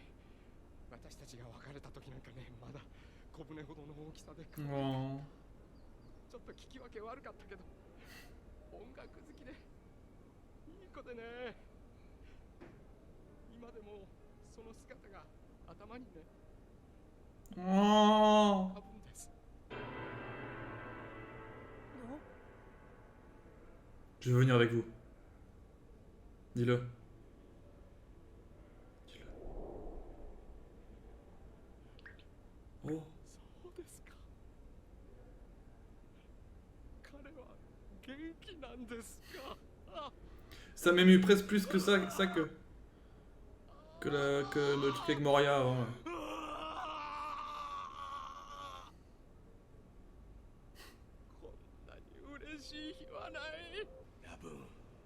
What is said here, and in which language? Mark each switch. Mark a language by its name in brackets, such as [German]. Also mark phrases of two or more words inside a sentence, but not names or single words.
[Japanese] 私たちが別れた時なんかね、まだ小舟ほどの大きさで、ち Oh. ょっと聞き分け悪かったけど、音楽好きでいい子でね。今でもその姿が頭にね、 Oh. 浮かぶんです。 [French] Je veux venir avec vous. Dis-le. Dis-le. Oh. [Japanese] そうですか。彼は元気なんですか。あ、 [French] Ça m'émue presque plus que ça que le truc avec Moria avant. Ouais. [Japanese] こんなに嬉しい日はない。ラブーン、